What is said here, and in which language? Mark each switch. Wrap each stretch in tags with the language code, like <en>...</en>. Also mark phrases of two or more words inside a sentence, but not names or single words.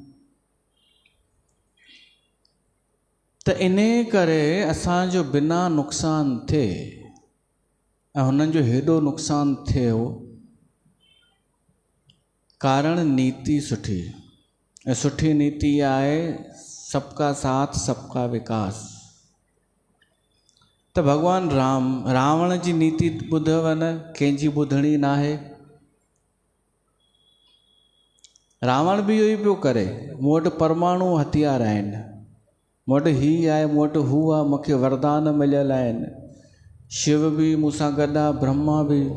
<sd>त इन करे असांजो बिना नुक़सानु थिए ऐं हुननि जो हेॾो नुक़सानु थियो, कारण नीति सुठी। ऐं सुठी नीति आहे</sd> <hi>सबका साथ सबका विकास।</hi> <sd>त भगवान राम रावण जी नीति ॿुधव न, कंहिंजी ॿुधणी न आहे। रावण बि इहो ई पियो करे, मूं वटि परमाणु हथियार आहिनि, मूं वटि हीउ आहे, मूं वटि हू आहे, मूंखे वरदान मिलियल आहिनि, शिव बि मूंसां गॾु आहे, ब्रह्मा बि।</sd>